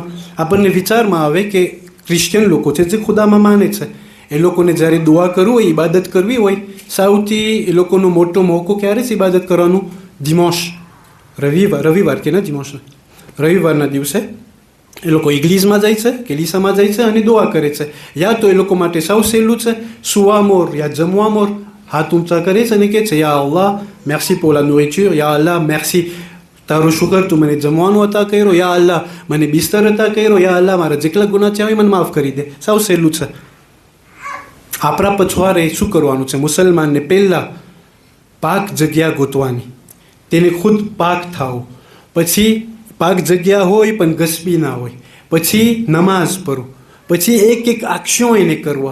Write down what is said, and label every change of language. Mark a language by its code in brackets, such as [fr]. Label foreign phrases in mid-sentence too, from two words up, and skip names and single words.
[gu] આપણને વિચારમાં આવે કે ક્રિશ્ચિયન લોકો છે જે ખુદામાં માને છે, એ લોકોને જ્યારે દુઆ કરવું હોય, ઇબાદત કરવી હોય, સૌથી એ લોકોનો મોટો મોકો ક્યારે છે ઇબાદત કરવાનું? દિમાશ, રવિવાર કે ના દિમાશ, રવિવારના દિવસે એ લોકો ઇગ્લીઝમાં જાય છે, કેલીસામાં જાય છે અને દુઆ કરે છે. યા તો એ લોકો માટે સૌ સહેલું છે સુવા મોર યા જમવા મોર, હાથ ઊંચા કરે છે અને કહે છે યા અલ્લાહ [fr] merci pour la nourriture, [gu] યા અલ્લાહ મેર્સી તારું શુકર તું મને જમવાનું અતા કર્યો, યા અલ્લાહ મને બિસ્તર અતા કર્યો, યા અલ્લાહ મારા જેટલા ગુના થયા હોય મને માફ કરી દે. સૌ સહેલું છે. આપણા પછવારે શું કરવાનું છે? મુસલમાનને પહેલાં પાક જગ્યા ગોતવાની, તેને ખુદ પાક થાવું, પછી પાક જગ્યા હોય પણ ગસબી ના હોય, પછી નમાઝ પઢો, પછી એક આક્ષો એને કરવા.